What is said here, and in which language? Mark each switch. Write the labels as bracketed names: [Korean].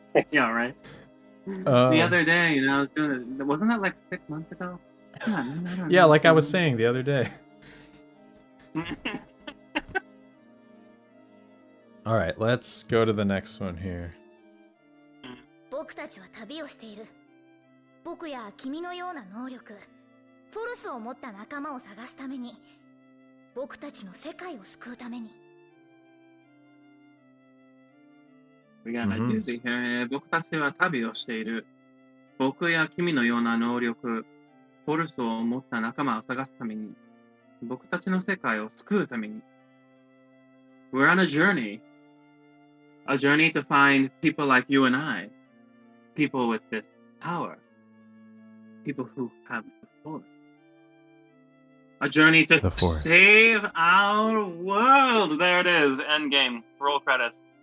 [English] Yeah, right. The other day, you know, I was doing it. Wasn't that like 6 months ago? Yeah, man, I don't Yeah, know. like I was saying the other day. Alright, let's go to the next one here. [Japanese] 僕たちは旅をしている。僕や君のような能力、フォルスを持った仲間を探すために、僕たちの世界を救うために。 [English] We got a doozy here. [Japanese] 僕たちは旅をしている。僕や君のような能力、フォルスを持った仲間を探すために、僕たちの世界を救うために。 [English] We're on a journey. A journey to find people like you and I. People with this power. People who have the force. A journey to The Force. save our world. There it is. Endgame. Roll credits.